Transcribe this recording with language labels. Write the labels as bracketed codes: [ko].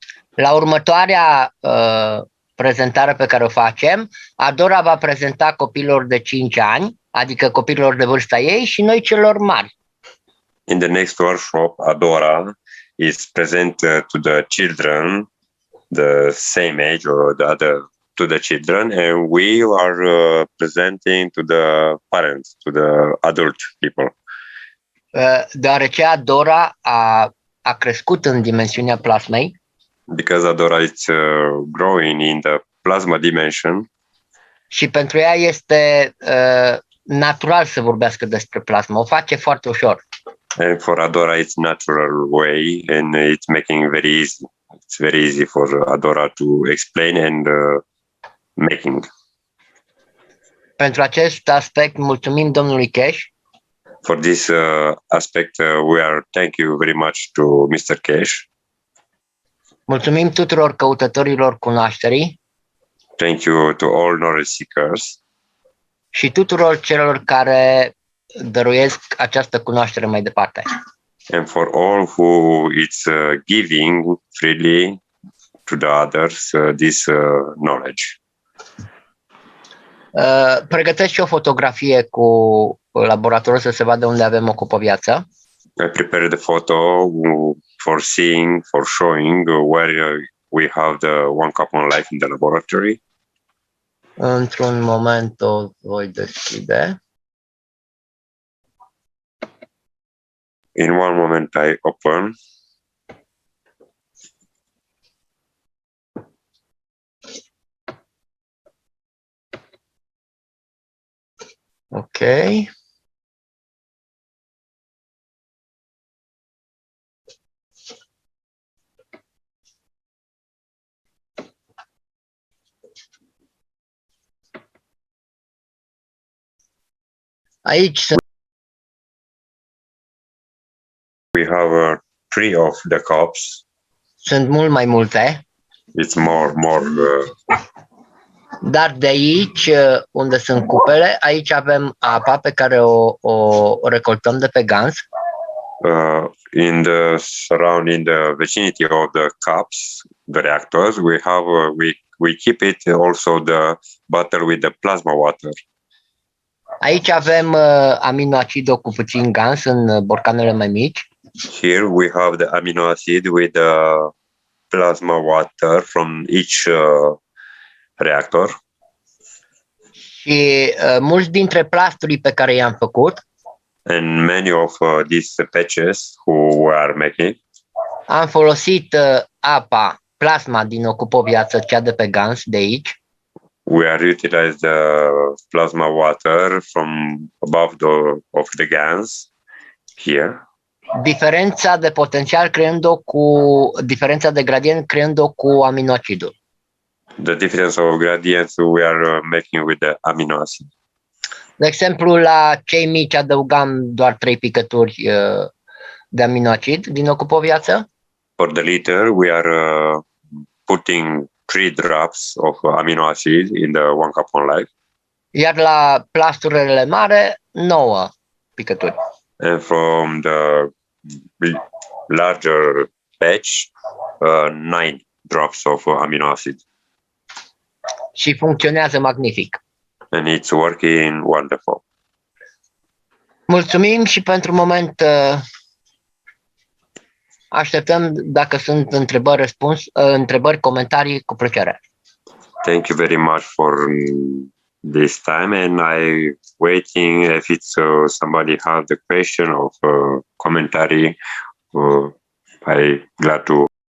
[ro] La următoarea prezentare pe care o facem, Adora va prezenta copiilor de 5 ani, adică copiilor de vârsta ei și noi celor mari. [en] In the next workshop, Adora is present to the children the same age or to the children, and we are presenting to the parents, to the adult people. [ro] Deoarece Adora a crescut în dimensiunea plasmei. [en] Because Adora is growing in the plasma dimension. [ro] Și pentru ea este natural să vorbească despre plasmă. O face foarte ușor. [en] And for Adora, it's natural way, and it's making very easy. It's very easy for Adora to explain and making. [ro] Pentru acest aspect, mulțumim domnului Keshe. [en] For this aspect, thank you very much to Mr. Keshe. [ro] Mulțumim tuturor căutătorilor cunoașterii. [en] Thank you to all knowledge seekers. [ro] Și tuturor celor care dăruiesc această cunoaștere mai departe. [en] And for all who it's giving freely to the others this knowledge. [ro] Pregătesc și o fotografie cu laboratorul să se vadă unde avem Ocupă o Viață. [en] I prepared the photo for showing where we have the one cup on life in the laboratory. [ro] Într-un moment o voi deschide. [en] In one moment I open. Ok. [ro] Aici sunt. [en] We have 3 of the cups. [ro] Sunt mult mai multe. [en] it's more. [ro] Dar de aici, unde sunt cupele, aici avem apa pe care o recoltăm de pe gans. [en] In the surrounding the vicinity of the cups, the reactors, we have we keep it also the bottle with the plasma water. [ro] Aici avem aminoacidul cu puțin gans în borcanele mai mici. [en] Here we have the amino acid with the plasma water from each reactor. [ro] Și mulți dintre plasturii pe care i-am făcut, [en] And many of these patches who we are making, [ro] am folosit apa, plasma din Ocupoviață, cea de pe gans de aici. [en] we are utilized the plasma water from above of the gans here. [ro] Diferența de potențial diferența de gradient creând-o cu aminoacidul. [en] The difference of gradients we are making with the amino acid. [ro] De exemplu, la cei mici adăugam doar 3 picături de aminoacid din Ocupoviață. [en] For the liter, we are putting 3 drops of amino acid in the 1 cup on life. [ro] Iar la plasturile mare, 9 picături. [en] And from the larger batch, 9 drops of amino acid. [ro] Și funcționează magnific. [en] And it's working wonderful. [ro] Mulțumim și pentru moment așteptăm dacă sunt întrebări, comentarii, cu plăcere. [en] Thank you very much for this time, and I waiting if it's somebody have the question of commentary. I glad to.